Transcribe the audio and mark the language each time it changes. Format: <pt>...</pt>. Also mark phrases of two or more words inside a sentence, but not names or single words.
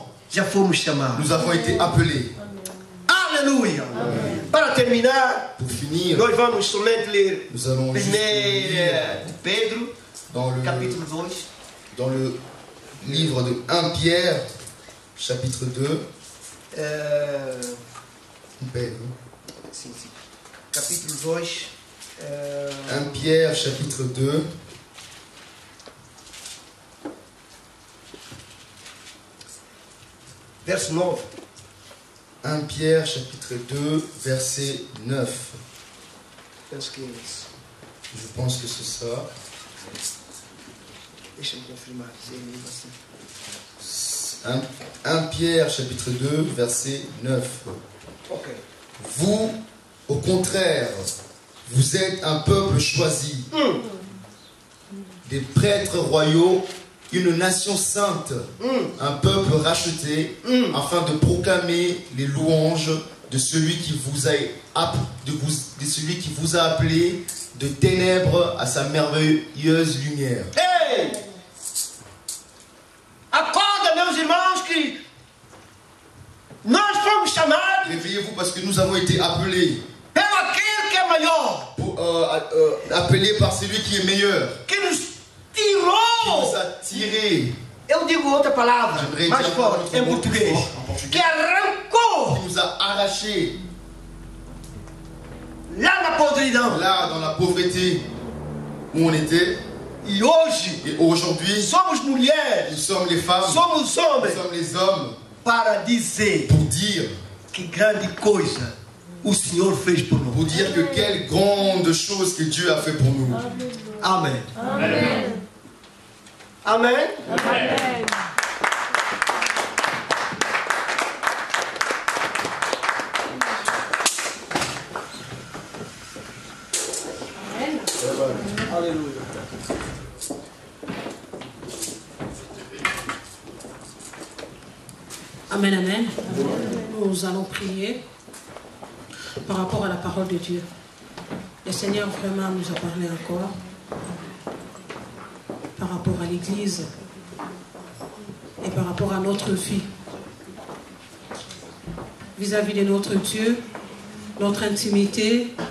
<pt>já fomos chamados.</pt> <fr>nous avons été appelés.</fr> <pt>Aleluia. Para terminar,</pt> <fr>Pour finir,</fr> <pt>nós vamos somente ler</pt> <fr>nous allons juste lire</fr> <pt>1 de Pedro,</pt> <fr>dans le</fr> <pt>capítulo 2.</pt> <fr>dans le livre de 1 Pierre, chapitre 2.</fr> <pt>Sim, sim. Capítulo 2.</pt> <fr>1 Pierre, chapitre 2.</fr> <pt>Verso 9.</pt> <fr>1 Pierre, chapitre 2, verset 9.</fr> <pt>Penso que é isso.</pt> <fr>Je pense que c'est ça.</fr> <pt>Deixa-me confirmar. Se é mesmo assim.</pt> <fr>1 Pierre, chapitre 2, verset 9. Ok. Vous, au contraire, vous êtes un peuple choisi, des prêtres royaux, une nation sainte, un peuple racheté, afin de proclamer les louanges de celui qui vous a, de celui qui vous a appelé de ténèbres à sa merveilleuse lumière.</fr> <pt>Ei! Acorda, meus irmãos, que nós fomos chamados</pt> <fr>Réveillez-vous parce que nous avons été appelés,</fr> <pt>pelo aquele que é maior,</pt> <fr>appelés par celui qui est meilleur,</fr> <pt>que nos</pt> <fr>qui</fr> <pt>tirou.</pt> <fr>nous a tirés,</fr> <pt>Eu digo outra palavra,</pt> <fr>J'aimerais</fr> <pt>mais</pt> <fr>dire</fr> <pt>forte,</pt> <fr>un</fr> <pt>em</pt> <fr>mot</fr> <pt>português.</pt> <fr>fort en portugais.</fr> <pt>Que arrancou</pt> <fr>qui nous a arrachés,</fr> <pt>lá na podridão.</pt> <fr>là dans la pauvreté où on était.</fr> <pt>E hoje</pt> <fr>Et aujourd'hui,</fr> <pt>somos mulheres,</pt> <fr>nous sommes les femmes,</fr> <pt>somos</pt> <fr>nous</fr> <pt>homens,</pt> <fr>sommes les hommes,</fr> <pt>para dizer</pt> <fr>pour dire</fr> <pt>que grande coisa o Senhor fez por nós.</pt> <fr>Pour dire que quelle grande chose que Dieu a fait pour nous.</fr> <pt>Amém.</pt> <fr>Amen.</fr> <pt>Amém.</pt> <fr>Amen.</fr> <pt>Aleluia.</pt> <fr>Amen, amen. Nous allons prier par rapport à la parole de Dieu. Le Seigneur vraiment nous a parlé encore par rapport à l'Église et par rapport à notre vie vis-à-vis de notre Dieu, notre intimité.</fr>